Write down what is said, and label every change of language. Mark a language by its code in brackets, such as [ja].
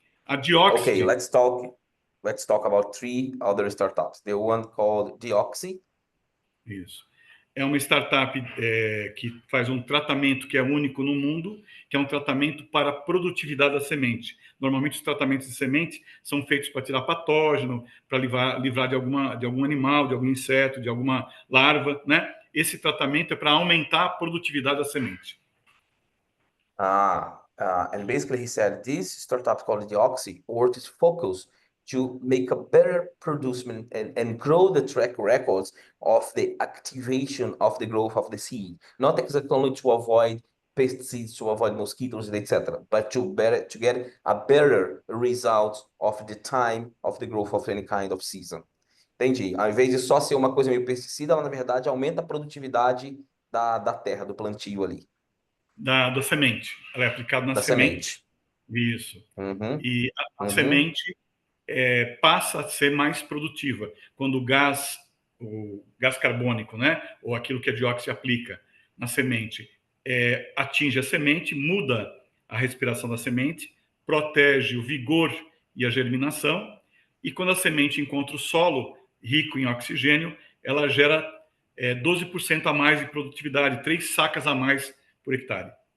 [pt] A Dioxy. [en] Okay, let's talk about 3 other startups. The one called Dioxy. [pt] Isso. É uma startup que faz um tratamento que é único no mundo, que é um tratamento para a produtividade da semente. Normalmente, os tratamentos de semente são feitos para tirar patógeno, para livrar de algum animal, de algum inseto, de alguma larva, né? Esse tratamento é para aumentar a produtividade da semente. [en] And basically he said this startup called Dioxy works focus to make a better production and grow the track records of the activation of the growth of the seed. Not exactly only to avoid pesticides, to avoid mosquitoes, etc., but to get a better result of the time of the growth of any kind of season. [pt] Entendi. Ao invés de só ser uma coisa meio pesticida, ela na verdade aumenta a produtividade da terra, do plantio ali. Da semente. Ela é aplicada na semente. Isso. E a semente passa a ser mais produtiva quando o gás carbônico, né, ou aquilo que a Dioxy aplica na semente, atinge a semente, muda a respiração da semente, protege o vigor e a germinação, e quando a semente encontra o solo rico em oxigênio, ela gera 12% a mais de produtividade, 3 sacas a mais por hectare.